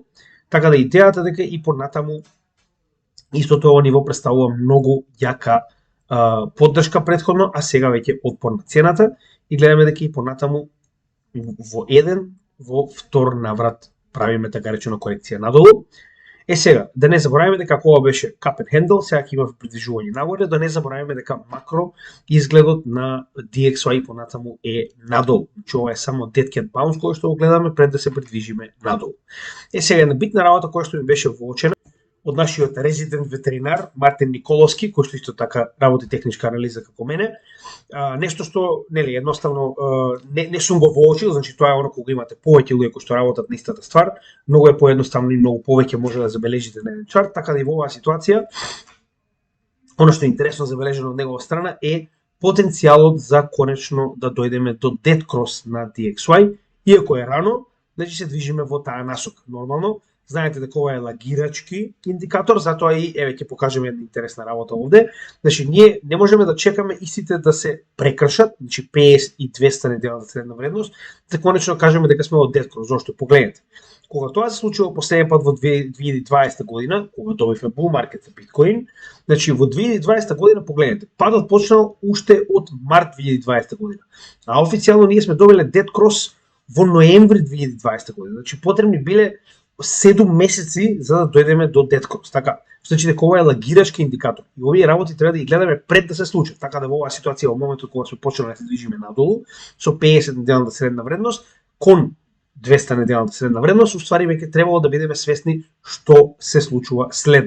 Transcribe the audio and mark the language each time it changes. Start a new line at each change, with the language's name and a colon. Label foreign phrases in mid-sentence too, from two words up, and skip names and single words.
Macedonian: Така да идејата дека и понатаму истото ова ниво представува многу јака поддршка претходно, а сега веќе отпор на цената и гледаме дека и понатаму во втор наврат правиме така речена корекција надолу. Сега, да не забораваме дека ова беше
English: cup and handle,
Macedonian: сега ќе имаме придвижување нагоре, да не забораваме дека макро изгледот на DXY понатаму е надолу. Значи ова е само
English: dead cat bounce
Macedonian: кој што го гледаме пред да се придвижиме надолу. Сега една битна работа која што ми беше воочена од нашиот резидент ветеринар Мартин Николовски, кој што исто така работи техничка анализа како мене. Нешто што нели едноставно не сум го воочил, значи тоа е оно кога имате повеќе луѓе кои што работат на истата ствар, многу е поедноставно и многу повеќе може да забележите на еден чарт, така да и во оваа ситуација оно што е интересно забележено од негова страна е потенцијалот за конечно да дојдеме до
English: dead cross
Macedonian: на DXY, иако е рано, значи се движиме во таа насока. Нормално знаете дека ова е лагирачки индикатор, затоа и еве ќе покажеме една интересна работа овде. Значи ние не можеме да чекаме истите да се прекршат, значи 50 и 200 неделната средна вредност, да конечно кажеме дека сме во
English: dead cross.
Macedonian: Зошто? Погледнете. Кога тоа се случило последен пат во 2020 година, кога добивме
English: bull market
Macedonian: за Bitcoin, значи во 2020 година погледнете, падот почнал уште од март 2020 година. А официјално ние сме добиле
English: dead cross
Macedonian: во ноември 2020 година. Значи потребни биле 7 месеци за да дојдеме до
English: dead cross.
Macedonian: Така, значи дека ова е лагирачки индикатор. И овие работи треба да ги гледаме пред да се случат. Така да во оваа ситуација во моментот кога сме почнали да се движиме надолу со 50 неделната средна вредност кон 200 неделната средна вредност, уствари веќе требало да бидеме свесни што се случува следно.